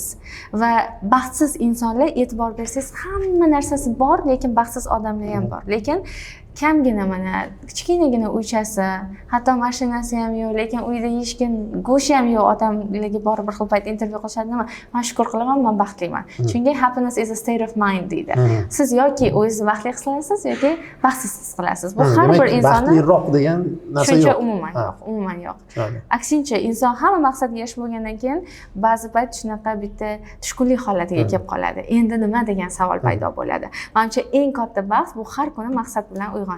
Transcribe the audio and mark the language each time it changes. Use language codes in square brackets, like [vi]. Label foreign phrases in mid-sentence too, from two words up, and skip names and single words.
[uz] Va baxtsiz insonlar e'tibor bersangiz hamma narsasi bor, lekin baxtsiz odamlar ham bor. Lekin kamgina mana kichkinagina uychasi, hatto mashinasi ham yo'q, lekin uyda yeyishga go'sht ham yo'q, otamlarga borib bir xil payt intervyu qilishadi, nima? Men shukr qilaman, men baxtliman. Chunki [en] happiness is a state of mind [uz] deydi. Siz yoki o'zingizni baxtli his qilasiz yoki baxtsiz his qilasiz. Bu har bir insonni baxtliroq degan narsa yo'q. Umuman yo'q. Aksincha, inson hamma maqsadga erishib bo'lgandan keyin ba'zi payt shunaqa bitta tushkunlik holatiga kelib qoladi. Endi nima degan savol paydo bo'ladi. Menimcha eng katta baxt bu har kuni maqsad bilan